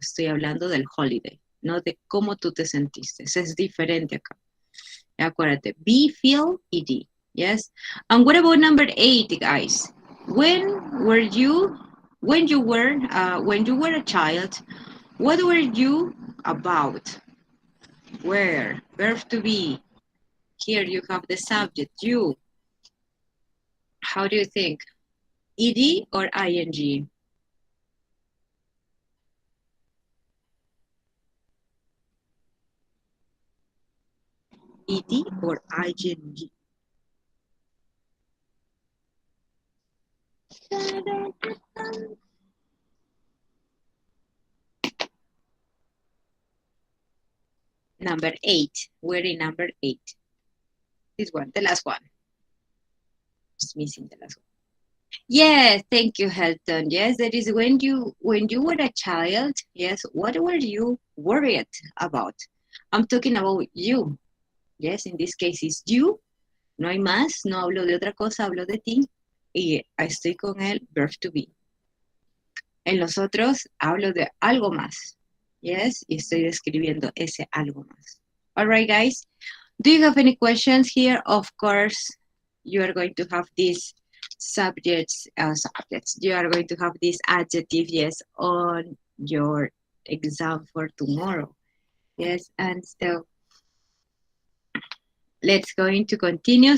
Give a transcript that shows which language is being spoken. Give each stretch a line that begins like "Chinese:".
Spanish: Estoy hablando del holiday, no de cómo tú te sentiste. Es diferente acá. Acuérdate,
English: be, feel, ed. Yes. And what about number 8, guys? When you were a child, what were you about? Where? Verb to be. Here you have the subject, you. How do you think? ED or ing? ED or ing? Number 8. We're in number 8. This one, the last one. Just missing the last one. Yes, thank you, Helton. Yes, that is when you were a child. Yes, what were you worried about? I'm talking about you. Yes, in this case it's you.
Spanish: No hay más, no hablo de otra cosa, hablo de ti. Y estoy con el
English: verb to be.
Spanish: En los otros hablo de algo más.
English: Yes,
Spanish: y estoy describiendo ese algo más.
English: All right, guys. Do you have any questions here? Of course, you are going to have this subjects, subjects. You are going to have this adjective, yes, on your exam for tomorrow. Yes, and so let's going to continue.